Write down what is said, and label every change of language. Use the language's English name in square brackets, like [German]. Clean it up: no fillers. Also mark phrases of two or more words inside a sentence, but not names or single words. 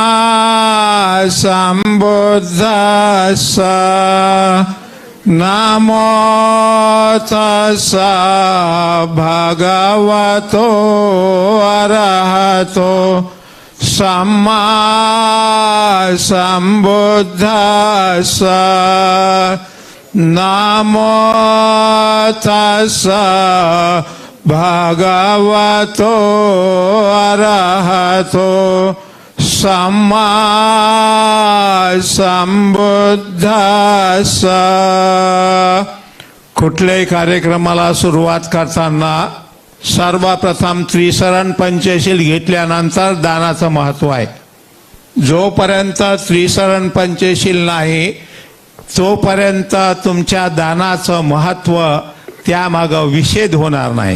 [Pali] सम्बुद्धस्सा नमो तस्सा भगवतो अरहतो सम्मा सम्बुद्धस्सा नमो तस्सा भगवतो अरहतो सम्मा सम्बुद्धस्सा। [Marathi] कुठल्याही कार्यक्रमाला सुरुवात करताना सर्वप्रथम त्रिशरण पंचशील घेतल्यानंतर दानाचं महत्व आहे। जोपर्यंत त्रिशरण पंचशील नाही तोपर्यंत तुमच्या दानाचं महत्व त्यामागं विषेद होणार नाही।